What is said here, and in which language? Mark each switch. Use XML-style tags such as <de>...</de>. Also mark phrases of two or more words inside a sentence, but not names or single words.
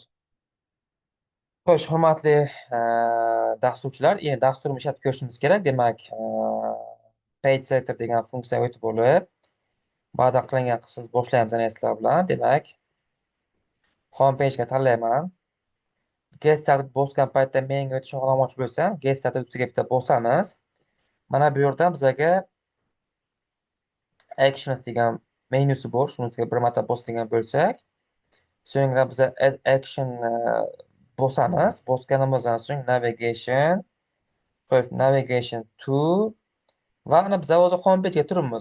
<uz>Xo'sh, hurmatli dasturchilar, endi dasturni ishlatib ko'rishimiz kerak. Demak,</uz> <en>page setter</en> <uz>degan funksiyaga o'tib bo'lib, bayda qilingan qismimiz boshlaymiz ana sizlar bilan. Demak,</uz> <en>home page'ga</en> <uz>tanlayman.</uz> <en>Get started</en> <uz>bosgan paytda menga o'tish xohlamoqchi bo'lsam,</uz> <en>get started</en> <uz>ustiga bitta bosamiz. Mana bu yerdan bizga actions degan menyusi bor. Shuni ustiga bir marta bosilgan bo'lsak, so'ngra biz</uz> <en>add action</en> <uz>bosamiz. Bosganimizdan so'ng navigation, qo'yib</uz> <en>navigation to</en> <uz>va ana biz hozir</uz> <en>home page'ga</en> <uz>turibmiz.</uz>